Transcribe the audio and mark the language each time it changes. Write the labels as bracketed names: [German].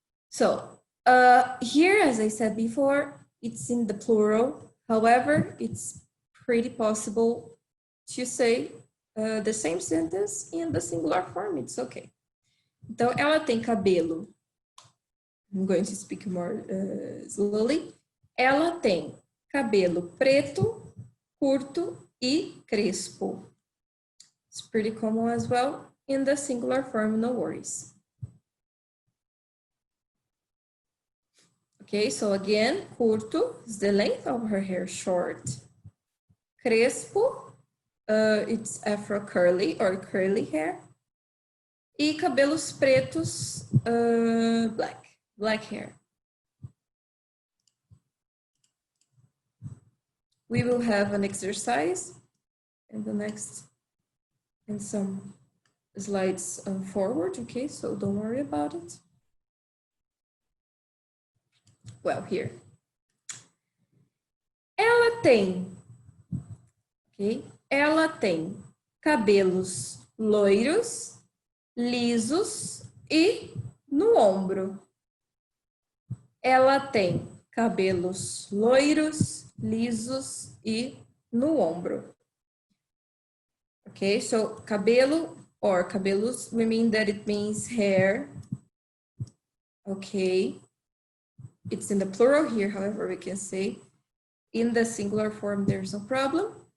[English] So here, as I said before, it's in the plural. However, it's pretty possible to say the same sentence in the singular form, it's okay. [Portuguese] Então, ela tem cabelo. [English] I'm going to speak more slowly. [Portuguese] Ela tem cabelo preto, curto e crespo. [English] It's pretty common as well. In the singular form, no worries. Okay, so again, curto is the length of her hair, short. Crespo, it's afro curly or curly hair. [Portuguese] E cabelos pretos, [English] black hair. We will have an exercise in the next, in some slides forward, okay? So don't worry about it. Well, here. [Portuguese] Ela tem, ok? Ela tem cabelos loiros, lisos e no ombro. Ela tem cabelos loiros, lisos e no ombro. [English] Okay, so cabelo or cabelos, we mean that it means hair. Okay, it's in the plural here, however, we can say in the singular form, there's no problem.